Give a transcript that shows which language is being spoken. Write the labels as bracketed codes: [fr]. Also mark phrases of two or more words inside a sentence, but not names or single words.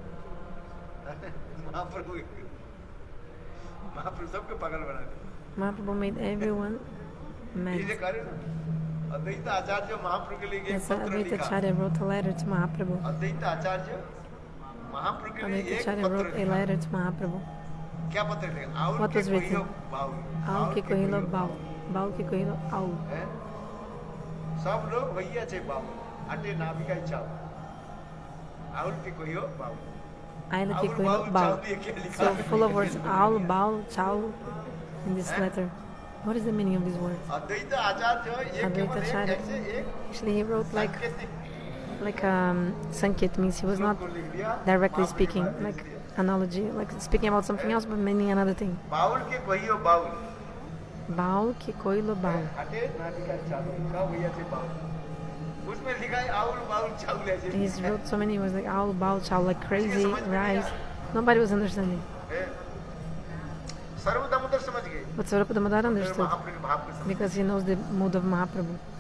[en] Mahaprabhu made everyone mad. That's why Advaita Acharya wrote a letter to Mahaprabhu. Advaita Acharya wrote a letter to Mahaprabhu. What was written? [bn] আউল কে কহিল বাউল. বাউল কে কহিল আউল. सब लोग भैया छे बाउ आटे नाभिका चाव आउल के कोहियो बाउ আউল কে কহিল বাউল. [en] So full of words. Aul, baul, chow in this letter. What is the meaning of these words? Advaita Acharya actually he wrote like sanket, means he was not directly speaking, like analogy, like speaking about something else but meaning another thing. [bn] বাউল কে কহিও বাউল. বাউল কে কহিও বাউল. [en] He wrote so many words like aul, baul, chow, like crazy, rise. Nobody was understanding. But Sarvabhuta Damodar understood because he knows the mood of Mahaprabhu.